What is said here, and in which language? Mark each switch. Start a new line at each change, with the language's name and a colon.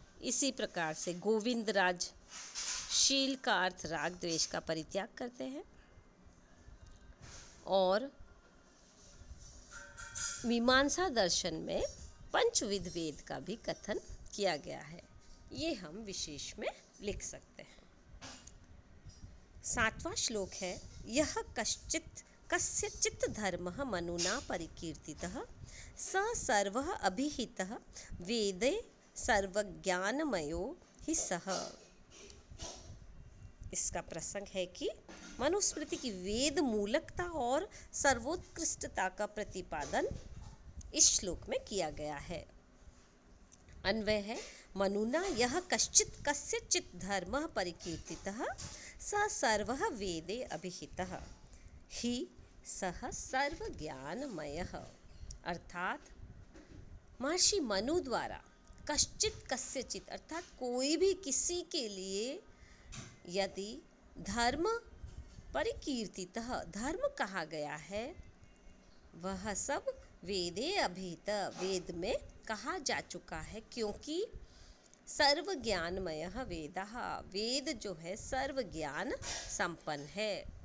Hindi: इसी प्रकार से गोविंद राज शील का अर्थ राग द्वेष का परित्याग करते हैं। और मीमांसा दर्शन में पंचविध वेद का भी कथन किया गया है। ये हम विशेष में लिख सकते हैं। 7वां श्लोक है,
Sanskrit: यह कस्यचित् धर्मः मनुना परिकीर्तितः स सर्वः अभिहितः वेदे सर्वज्ञानमयो हि सः।
Hindi: इसका प्रसंग है कि मनुस्मृति की वेद मूलकता और सर्वोत्कृष्टता का प्रतिपादन इस श्लोक में किया गया है। अन्वय है,
Sanskrit: मनुना यह कस्यचित् धर्मः परिकीर्तितः स सर्वः वेदे अभिहितः हि सः सर्वज्ञानमयः।
Hindi: अर्थात महर्षि मनु द्वारा कस्यचित् अर्थात कोई भी किसी के लिए यदि धर्म परिकीर्तितः धर्म कहा गया है, वह सब वेदे अभिहित वेद में कहा जा चुका है, क्योंकि सर्व ज्ञानमयः वेदः वेद जो है सर्व ज्ञान संपन्न है।